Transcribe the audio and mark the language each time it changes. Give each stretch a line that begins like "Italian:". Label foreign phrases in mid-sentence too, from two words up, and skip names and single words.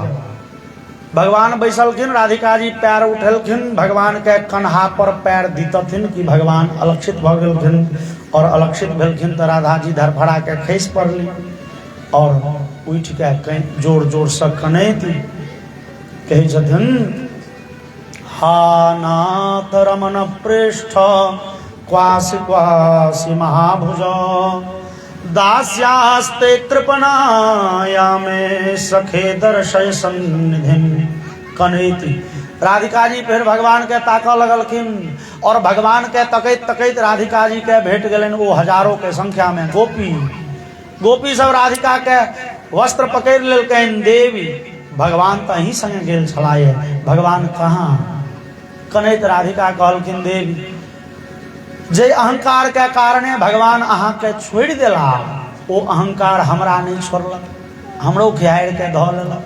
Maithili: भगवान बैसलखिन, राधिका जी पैर उठेलखिन, भगवान के कन्हा पर पैर दीतथिन कि भगवान अलक्षित भऽ गेलखिन। और अलक्षित भेलखिन तो राधा जी धरफड़ा के खैस पड़ली और उठ के कहीं जोर जोर से कनैत कहै छथिन,
Sanskrit: हा नाथ रमन पृष्ठ क्वासि क्वासि महाभुज दास्यास्ते कृपणायामे सखे दर्शय सन्निधिम कनैति।
Maithili: राधिका जी फिर भगवान के ताकऽ लगलखिन और भगवान के तकैत तकैत राधिका जी के भेट गेलनि वो हजारों के संख्या में गोपी सब राधिका के वस्त्र पकड़ लेलकनि। देवी भगवान तो अहीं संगे गेल छलाये, भगवान कहाँ? कनैत राधिका कहलखिन देवी जे अहंकार के कारणे भगवान अहाँ के छोड़ देला, वो अहंकार हमरा नहीं छोड़लक, हमरो घेर के धऽ लेलक।